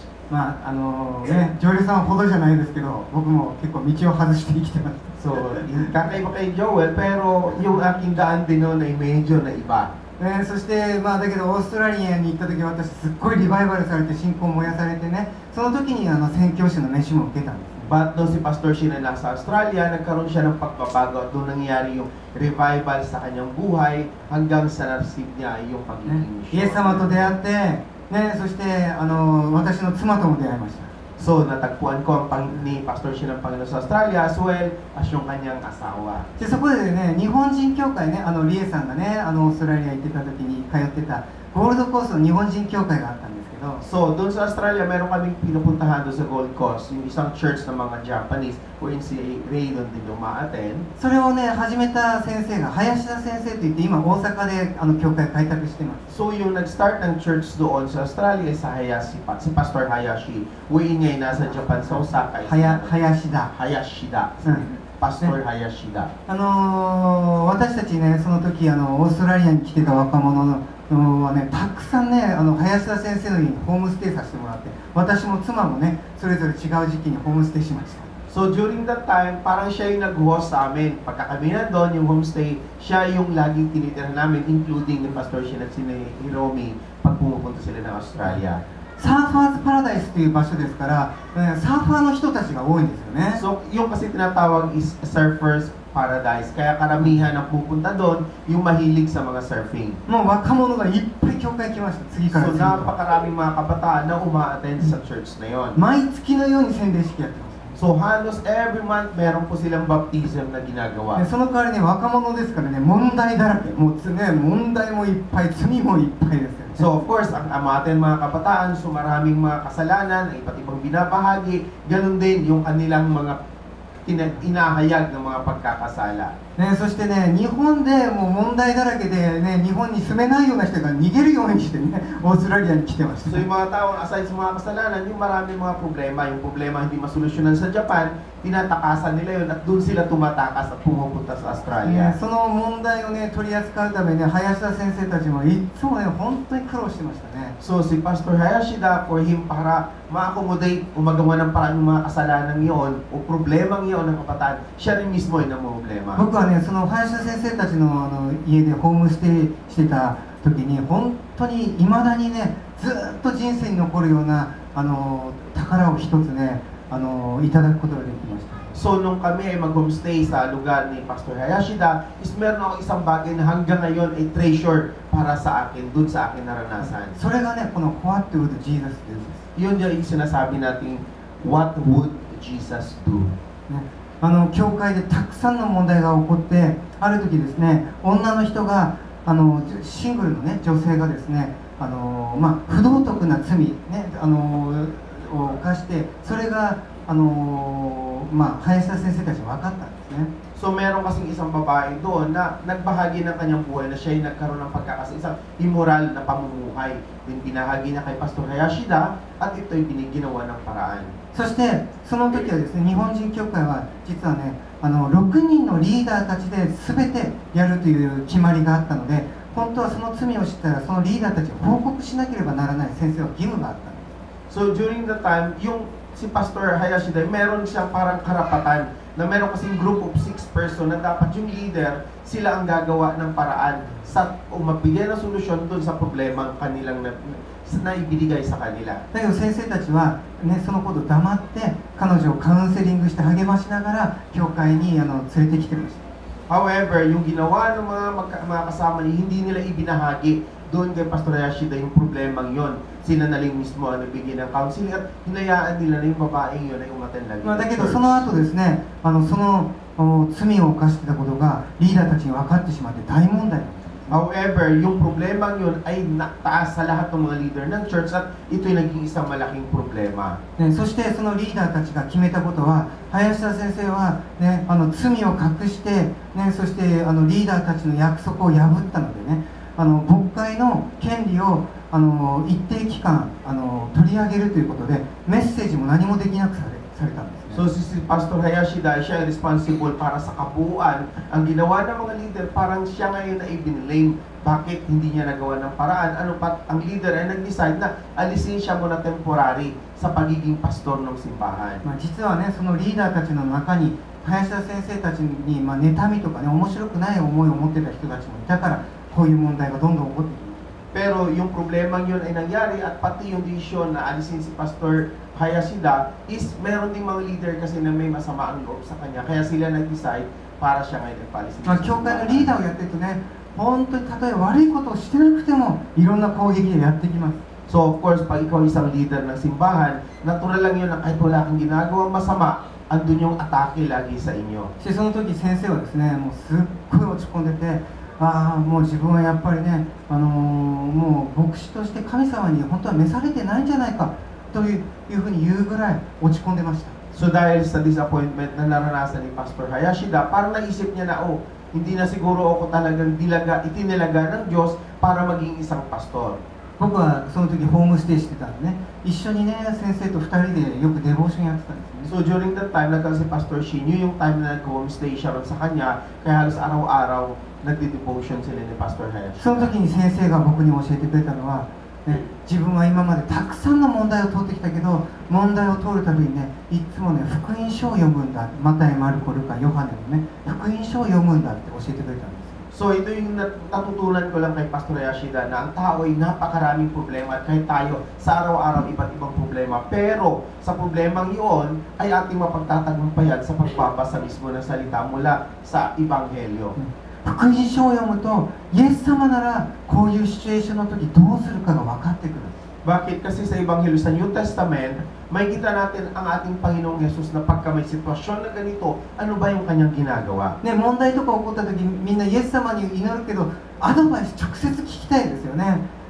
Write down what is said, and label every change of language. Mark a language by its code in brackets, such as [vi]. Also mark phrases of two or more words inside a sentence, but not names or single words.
[ja] まあね、ジョエルさんほどじゃないですけど、僕も結構道を外して生きてます。 [tl] So, kakaiba kay Joel, pero yung aking daan din noon ay medyo na iba. [ja] そしてまあだけどオーストラリアに行った時私すっごいリバイバルされて信仰を燃やされてね、その時に宣教師の飯も受けたんです。 [tl] But doon si Pastor Shin na nasa Australia, nagkaroon siya ng pagbabago at doon nangyari yung revival sa kanyang buhay hanggang sa na-receive niya yung pagiging misyon. [ja] イエス様と出会って、ね、そして私の妻とも出会いました。 [tl] So, natagpuan ko ni Pastor Shin ang Panginoon sa Australia [en] as well as [tl] yung kanyang asawa. [ja] でそこでね、日本人教会ね、リエさんがね、オーストラリア行ってた時に通ってたゴールドコーストの日本人教会があったんですけど、 [tl] So, doon sa Australia, meron kaming pinupuntahan doon sa Gold Coast, yung isang church ng mga Japanese, wherein si Ray doon din umaattend. [ja] それをね、始めた先生が林田先生といって、今大阪で教会開拓してます。 [tl] So, yung nag-start ng church doon sa Australia sa Hayashi, si Pastor Hayashi, wherein niya ay nasa Japan sa Osaka. Hayashida. Pastor Hayashida. [ja] 私たちね、その時オーストラリアに来てた若者はね、たくさんね、林田先生の家にホームステイさせてもらって、私も妻もね、それぞれ違う時期にホームステイしました。 [en] So during that time, [tl] parang siya yung nag-host sa amin. Pagka kami nandun, yung homestay, siya yung laging tinitira namin, including ni Pastor Shin at si Hiromi, pag pumupunta sila ng Australia. [ja] サーファーズパラダイスという場所ですから、サーファーの人たちが多いんですよね。 [tl] So yung kasi tinatawag is Surfers Paradise. Kaya karamihan ang pupunta doon, yung mahilig sa mga surfing. [ja] もう若者がいっぱい教会来ました。次から So 次へと。 [tl] napakaraming mga kabataan na uma-attend sa church na yon. [ja] 毎月のように洗礼式やってます。 [tl] So halos [en] every month [tl] meron po silang baptism na ginagawa. [ja] その代わりね、若者ですからね、問題だらけ。もうね、問題もいっぱい、罪もいっぱいですよね。 [en] So of course, [tl] ang amaten mga kabataan, so maraming mga kasalanan, iba't ibang binabahagi, ganun din yung kanilang mga inahayag ng mga pagkakasala. [ja] ね、そしてね、日本でもう問題だらけで、ね、日本に住めないような人が逃げるようにしてね、オーストラリアに来てました。 [tl] So yung mga tao, aside sa mga kasalanan, yung maraming mga problema, yung problema hindi masolusyonan sa Japan, tinatakasan nila yun at doon sila tumatakas at pumupunta sa [ja] ね [tl] Australia. [ja] その問題をね取り扱うために林田先生たちもいつもね本当に苦労してましたね。 [tl] So si Pastor Hayashida, [en] for him, [tl] para ma-accommodate o magawa ng paraan ng mga kasalanan yun o problemang yun ng kabataan, siya rin mismo ay namumblema. [ja] 僕はねその林田先生たちの家でホームステイしてた時に本当に未だにねずっと人生に残るような宝を一つねいただくことができました。 [tl] So nung kami ay mag-homestay sa lugar ni Pastor Hayashida, is meron ako isang bagay na hanggang ngayon ay treasure para sa akin, dun sa akin naranasan. [ja] それがねこの [en] What would Jesus do? [tl] Yun yung sinasabi natin, [en] what would Jesus do? [ja] ね、教会でたくさんの問題が起こってある時ですね女の人がシングルの、ね、女性がですね不道徳な罪、ねを犯してそれが林田先生たちは分かったんですね。 [tl] So meron kasing isang babae doon na nagbahagi ng kanyang buhay na siya ay nagkaroon ng isang immoral na pamumuhay. Din binahagi niya kay Pastor Hayashida at ito'y ginawa ng paraan. [ja] そしてその時はですね日本人教会は実はね6人のリーダーたちで全てやるという決まりがあったので本当はその罪を知ったらそのリーダーたちを報告しなければならない先生は義務があったんです。 [en] So during the time, [tl] si Pastor Hayashida, meron siyang parang karapatan na meron kasing [en] group of 6 person [tl] na dapat yung leader, sila ang gagawa ng paraan o magbigay ng solusyon doon sa problemang kanilang na ibinigay sa kanila. [ja] だけど先生たちは、ね、そのことを黙って彼女をカウンセリングして励ましながら教会に連れてきてました。 [tl] However, yung ginawa ng mga kasama niya, hindi nila ibinahagi doon kay Pastor Hayashida yung problemang yon. Sila na lang mismo ang nagbigay ng counseling at hinayaan nila na yung babaeng yun ay umaten lagi. [ja] だけどその後ですねその罪を犯してたことがリーダーたちに分かってしまって大問題になった。 [tl] However, yung problemang yun ay nataas sa lahat ng mga leader ng church at ito'y naging isang malaking problema. [ja] そしてそのリーダーたちが決めたことは林田先生は、ね、罪を隠して、ね、そしてリーダーたちの約束を破ったのでね牧会の権利を一定期間取り上げるということでメッセージも何もできなくされたんですね。 [tl] So si Pastor Hayashida, siya ay responsible para sa kabuuan. Ang ginawa ng mga leader, parang siya ngayon ay ibinlame. Bakit hindi niya nagawa ng paraan? Ano pat ang leader ay nag-decide na alisin siya muna temporary sa pagiging pastor ng simbahan. [ja] 実はねそのリーダーたちの中に林田先生たちに妬みとかね面白くない思いを持ってた人たちもいたからこういう問題がどんどん起こってきます。 [tl] Pero yung problemang yun ay nangyari at pati yung desisyon na alisin si Pastor Hayashida is meron ding mga leader kasi na may masama ang loob sa kanya. Kaya sila nag-decide para siya ngayon nagpalisin. [ja] 教会のリーダーをやってるとね本当にたとえ悪いことをしてなくてもいろんな攻撃がやってきます。 [en] So of course, [tl] pag ikaw isang leader ng simbahan, natural lang yun na kahit wala kang ginagawang masama, andun yung atake lagi sa inyo. [ja] そしてその時先生はですねもうすっごい落ち込んでてもう自分はやっぱりねもう牧師として神様に本当は召されてないんじゃないかというふうに言うぐらい落ち込んでました。 [tl] So dahil sa disappointment na naranasan ni Pastor Hayashida, parang naisip niya na, hindi na siguro ako talagang itinilaga ng Diyos para maging isang pastor. [ja] 僕はその時ホームステイしてたんでね一緒にね先生と2人でよくデボーションやってたんですね。 [en] So during that time, [tl] nagkaroon si Pastor Shinyu, yung time na nag-homestay siya ron sa kanya, kaya halos araw-araw nagdi-devotion sila ni Pastor Hayashida. [ja] その時に先生が僕に教えてくれたのは、ね、自分は今までたくさんの問題を通ってきたけど問題を通るたびにねいつもね福音書を読むんだマタイ、マルコ、ルカ、ヨハネのね福音書を読むんだって教えてくれたんです。 [tl] So ito yung natutunan ko lang kay Pastor Hayashida na ang tao ay napakaraming problema at kahit tayo sa araw-araw iba't ibang problema. Pero sa problemang iyon ay ating mapagtatagumpayan sa pagbabasa mismo ng salita mula sa Ebanghelyo. [ja] 福音書を読むとイエス様ならこういうシチュエーションの時どうするかが分かってくる。 [tl] Bakit? Kasi sa Ebanghelyo, sa New Testament, makikita natin ang ating Panginoong Yesus na pagka may sitwasyon na ganito, ano ba yung kanyang ginagawa? [ja] ね、問題とか起こった時みんなイエス様に祈るけどアドバイス直接聞きたいですよね。